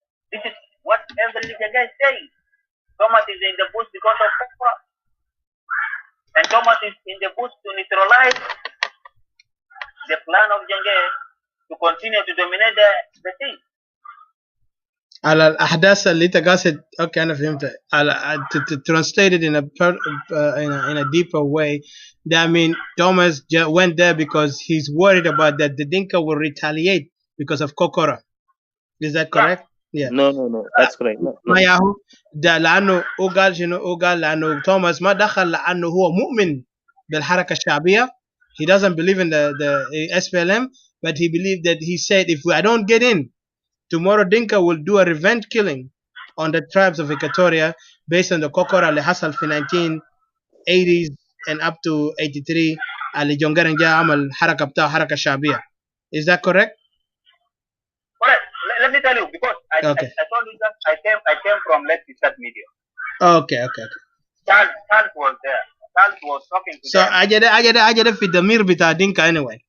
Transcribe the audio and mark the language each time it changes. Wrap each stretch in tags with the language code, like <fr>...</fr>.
<en>This is what every Jenge is saying. Thomas is in the bush because of Kokora. And Thomas is in the bush to neutralize the plan of Jenge to continue to dominate the thing.</en> <ar>على الأحداث اللي أنت قاصد أوكي أنا فهمت على</ar> <en>to translate it in a deeper way. That mean Thomas went there because he's worried about that the Dinka will retaliate because of Kokora. Is that correct? Yeah. No, that's correct. No.</en> <ar>ما ياهو ده لأنه قال شنو قال لأنه توماس ما دخل لأنه هو مؤمن بالحركة الشعبية.</ar> <en>He doesn't believe in the SPLM, but he believed that he said if I don't get in, tomorrow Dinka will do a revenge killing on the tribes of Equatoria based on the Kokora</en> <ar>اللي حصل في</ar> <en>1980s and up to 83</en> <ar>اللي جونجرن جاء عمل حركة بتاعه حركة شعبية.</ar> <en>Is that correct? Correct. Let me tell you, because I told you that I came from Let's Start Media. Okay. Charles was there. Charles was talking to So them.</en> <ar>أجد في الضمير بتاع دينكا</ar> <en>anyway.</en>